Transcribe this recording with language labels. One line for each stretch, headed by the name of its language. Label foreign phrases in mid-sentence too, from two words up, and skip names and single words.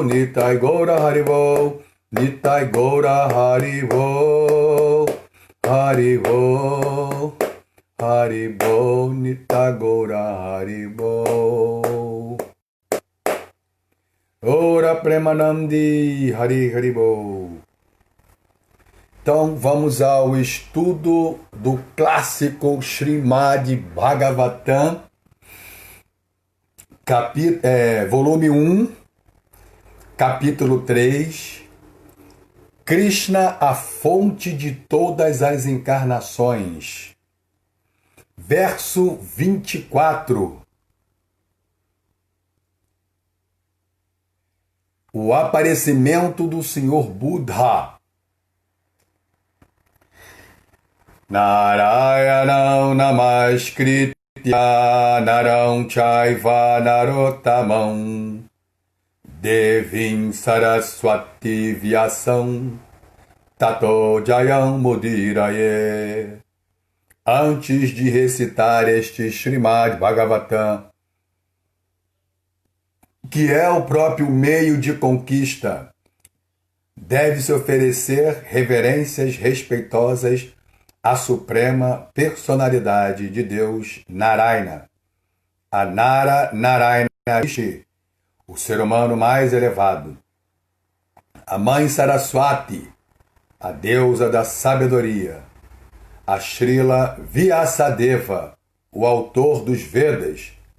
Sanskrit: Nitai Gaura Haribol Nitai Gaura Haribol Haribol Haribol. Nitai Gaura Haribol. Ora Premanandi Hari Haribol.
Portuguese: Então vamos ao estudo do clássico Srimad Bhagavatam, volume 1, capítulo 3, Krishna, a fonte de todas as encarnações. Verso 24. O aparecimento do Senhor Buddha.
Sanskrit: Narayanam Namaskritya Naram Chaiva Narottamam Devim Saraswati Vyasam Tato Jayam Mudiraye.
Portuguese: Antes de recitar este Srimad Bhagavatam, que é o próprio meio de conquista, deve-se oferecer reverências respeitosas à suprema personalidade de Deus, Narayana, a Narayana Rishi, o ser humano mais elevado, a mãe Saraswati, a deusa da sabedoria, a Srila Vyasadeva, o autor dos Vedas,